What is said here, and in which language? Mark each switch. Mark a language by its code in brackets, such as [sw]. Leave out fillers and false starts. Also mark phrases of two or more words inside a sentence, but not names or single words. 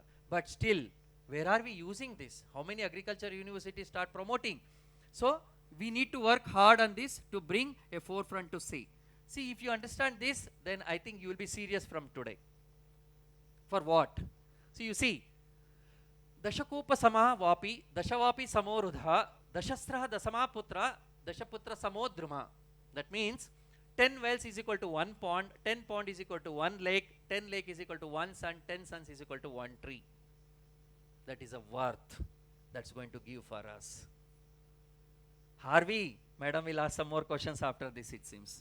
[en] But still, where are we using this? How many agriculture universities start promoting? So we need to work hard on this to bring a forefront to see. See, if you understand this, then I think you will be serious from today. For what? So you see, [sa] Dashakopa Sama Vapi, Dashavapi Samorudha, Dashastra Dasamaputra, Dashaputra Samodruma. [en] That means 10 wells is equal to 1 pond, 10 pond is equal to 1 lake, 10 lake is equal to 1 sun, 10 suns is equal to 1 tree. That is a worth that's going to give for us. Harvey, madam will ask some more questions after this, it seems.